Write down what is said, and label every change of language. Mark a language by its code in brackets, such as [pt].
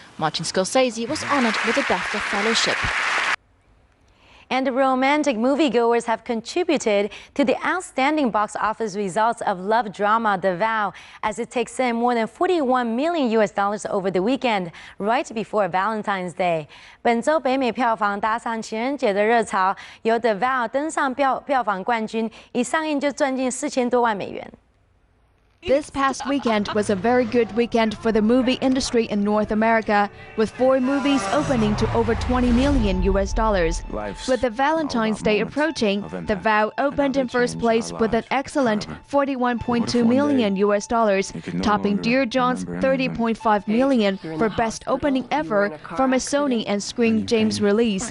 [en] Martin Scorsese was honoured with a BAFTA fellowship. And romantic moviegoers have contributed to the outstanding box office results of love drama The Vow, as it takes in more than $41 million over the weekend, right before Valentine's Day. [zh] 本周北美票房搭上情人节的热潮，由 The Vow 登上票房冠军，一上映就赚进4000多万美元。 [en] This past weekend was a very good weekend for the movie industry in North America, with 4 movies opening to over $20 million. With the Valentine's Day approaching, The Vow opened in first place with an excellent $41.2 million, topping Dear John's $30.5 million for best opening ever from a Sony and Screen Gems release.